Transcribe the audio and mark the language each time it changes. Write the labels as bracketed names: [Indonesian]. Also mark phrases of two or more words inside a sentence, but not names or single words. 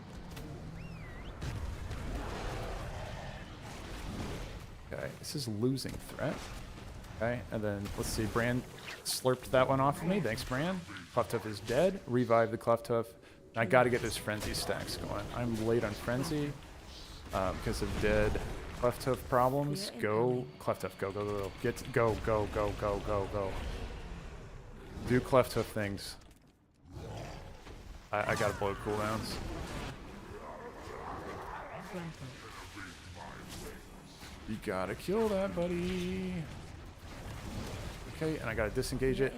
[English] Okay, this is losing threat. Okay, and then let's see, Brann slurped that one off of me. Thanks, Brann. Cleftuff is dead. Revive the Cleftuff. I got to get those Frenzy stacks going. I'm late on Frenzy because of dead Cleftuff problems. Go, Cleftuff, go, go, go, go. Go, go, go, go, go, go. Do Cleftuff things. I got to blow cooldowns. You gotta kill that, buddy. Okay, and I gotta disengage it.